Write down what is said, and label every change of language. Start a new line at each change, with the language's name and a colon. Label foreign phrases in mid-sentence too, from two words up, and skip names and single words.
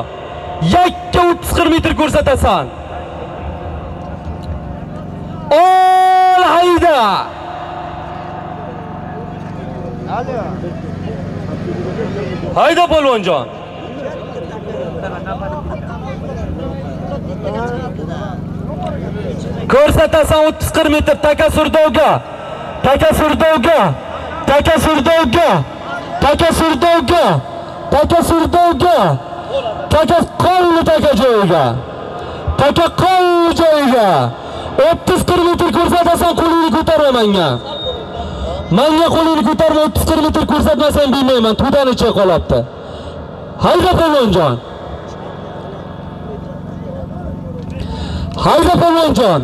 Uzbek: Yakka 30-40 metr ko'rsatasan. Ol hayda. Hayda polvonjon. Ko'rsatasan 30-40 metr taka surdovga. Taka surdovga. Taka surdovga. Taka surdovga. Taka surdovga. Taka qoldi taka joyiga. Taka qoldi joyiga. 30-40 metr ko'rsatasan, qo'lingni ko'tarma menga. Menga qo'lingni ko'tarma, 30-40 metr ko'rsatmasang bilmayman, to'dan ichga qolibdi. Hayda polvonjon. Hayda polvonjon.